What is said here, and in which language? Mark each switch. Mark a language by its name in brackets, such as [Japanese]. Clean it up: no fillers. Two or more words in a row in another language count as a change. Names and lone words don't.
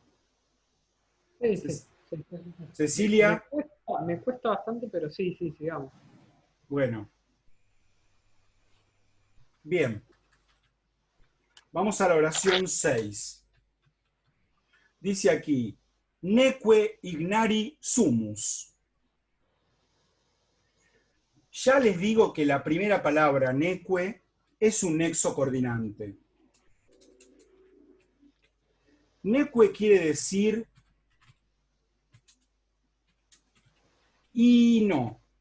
[Spanish] Sí, sí, sí, sí, sí. Cecilia, Me cuesta bastante, pero sí, sí, sigamos. bueno, bien. Vamos a la oración 6. Dice aquí, [Latin] neque ignari sumus. [Spanish] Ya les digo que la primera palabra, neque, es un nexo coordinante. Neque quiere decir y no.